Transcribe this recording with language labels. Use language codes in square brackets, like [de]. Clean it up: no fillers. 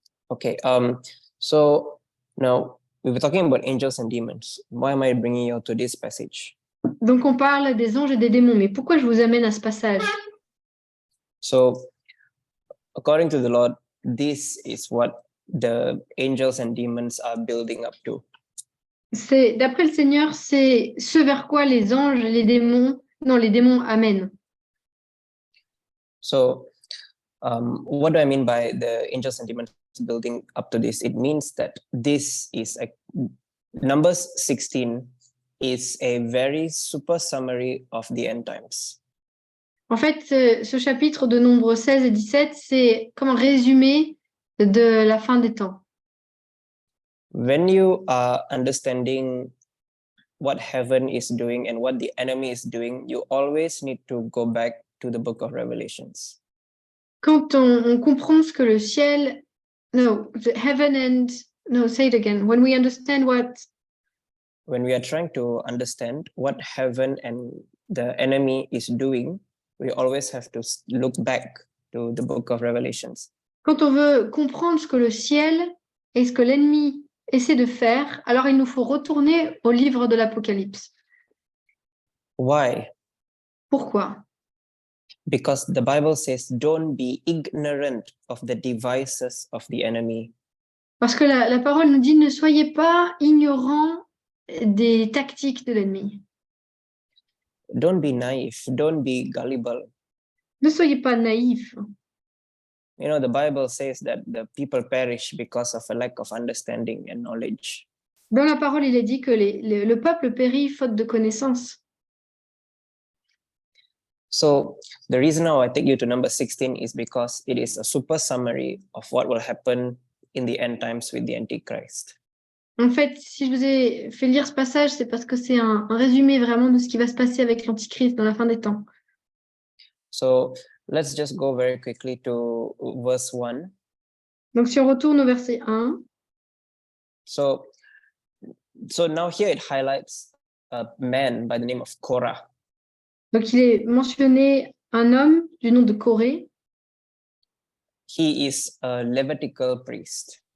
[en] Okay, so now we were talking about angels and demons. Why am I bringing you to this passage? [fr] Donc on parle des anges et des démons, mais pourquoi je vous amène à ce passage? [en] So, according to the Lord, this is what the angels and demons are building up to. [fr] D'après le Seigneur, c'est ce vers quoi les anges, les démons amènent. [en] So, what do I mean by the angels and demons building up to this? It means that this is Numbers 16 is a very super summary of the end times. [fr] En fait, ce chapitre de Nombres 16 et 17, c'est comme un résumé de la fin des temps. [en] When you are understanding what heaven is doing and what the enemy is doing, you always need to go back to the book of Revelations. [fr] Quand on comprend ce que le ciel, [en] say it again. When we understand when we are trying to understand what heaven and the enemy is doing, we always have to look back to the book of Revelations. [fr] Quand on veut comprendre ce que le ciel et ce que l'ennemi essaie de faire, alors il nous faut retourner au livre de l'Apocalypse. [en] Why? [fr] Pourquoi? [en] Because the Bible says, don't be ignorant of the devices of the enemy. [fr] Parce que la parole nous dit, ne soyez pas ignorants des tactiques de l'ennemi. [en] Don't be naive. Don't be gullible. [fr] Ne soyez pas naïfs. [en] You know, the Bible says that the people perish because of a lack of understanding and knowledge. [fr] Dans la parole, il est dit que le peuple périt faute de connaissance. [en] So the reason now I take you to number 16 is because it is a super summary of what will happen in the end times with the Antichrist. [fr] En fait, si je vous ai fait lire ce passage, c'est parce que c'est un résumé vraiment de ce qui va se passer avec l'Antichrist dans la fin des temps. [en] So let's just go very quickly to verse 1. [fr] Donc, si on retourne au verset 1, [en] So now here it highlights a man by the name of Korah. [fr] donc il est mentionné un homme du nom de Corée. [en] He is a Levitical priest.